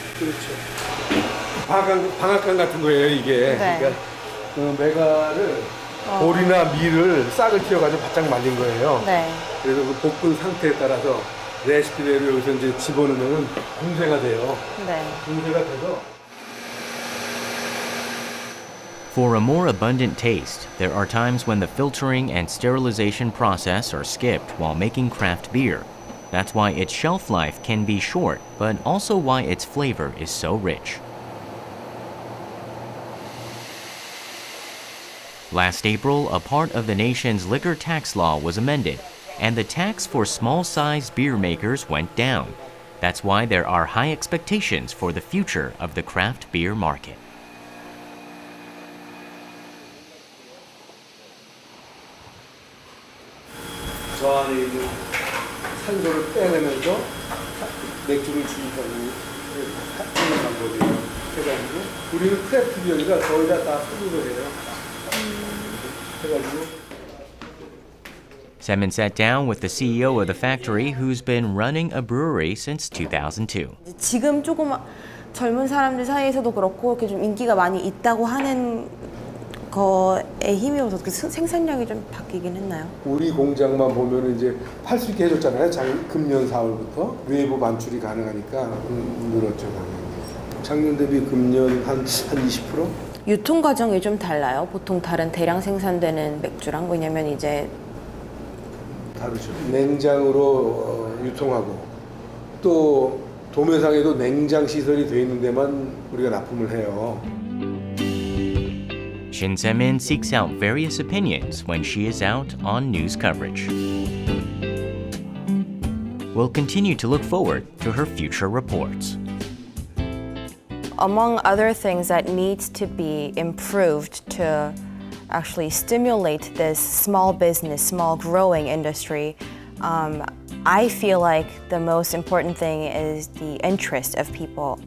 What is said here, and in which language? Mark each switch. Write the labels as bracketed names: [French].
[Korean] 그렇죠. 방앗간 같은 거예요, 이게. 네. 그러니까 그 메가를 보리나 밀을 싹을 틔워가지고 바짝 말린 거예요. 네. 그래서 그 볶은 상태에 따라서 레시피대로 여기서 이제 집어넣으면 공세가 돼요. 네. 공세가 돼서. [English] For a more abundant taste, there are times when the filtering and sterilization process are skipped while making craft beer. That's why its shelf life can be short, but also why its flavor is so rich. Last April, a part of the nation's liquor tax law was amended, and the tax for small-sized beer makers went down. That's why there are high expectations for the future of the craft beer market. [Korean] 저 안에 있는 산소를 빼내면서 맥주를 주니까 하는 방법이에요. 해가지고 우리는 크래프트 비어니까 거의 다 소비를 해요. 해가지고. [English] Se-min sat down with the CEO of the factory who's been running a brewery since 2002. [Korean] 지금 조금 젊은 사람들 사이에서도 그렇고 이렇게 좀 인기가 많이 있다고 하는 거에 힘입어서 그 생산량이 좀 바뀌긴 했나요? 우리 공장만 보면 이제 팔 수 있게 해줬잖아요. 금년 4월부터 외부 반출이 가능하니까 늘었죠. 작년 대비 금년 한 20%? 유통 과정이 좀 달라요. 보통 다른 대량 생산되는 맥주랑 왜냐면 이제 다르죠. 냉장으로 유통하고 또 도매상에도 냉장 시설이 돼 있는 데만 우리가 납품을 해요. [English] Shin Se-min seeks out various opinions when she is out on news coverage. We'll continue to look forward to her future reports. among other things that needs to be improved to actually stimulate this small business, small growing industry, I feel like the most important thing is the interest of people.